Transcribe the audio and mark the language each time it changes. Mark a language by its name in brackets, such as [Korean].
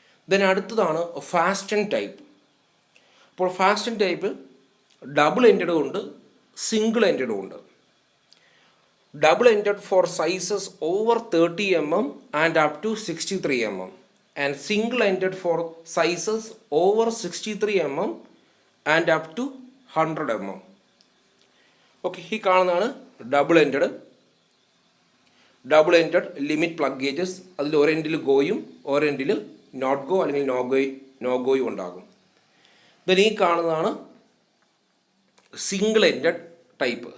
[Malayalam] Then അടുത്തതാണ് fasten type. അപ്പോൾ fasten type double എൻഡഡും ഉണ്ട്, സിംഗിൾ എൻഡഡും ഉണ്ട്. [English] Double ended for sizes over 30 mm and up to 63 mm. and single ended for sizes over 63 mm and up to 100 mm. [Malayalam] Okay, ഈ കാണുന്നതാണ് double ended limit plug gauges. അതിൽ ഒരെൻഡിൽ ഗോയും ഒരെൻഡിൽ not go അല്ലെങ്കിൽ no ഗോയും ഉണ്ടാകും. Then ഈ കാണുന്നതാണ് single ended type.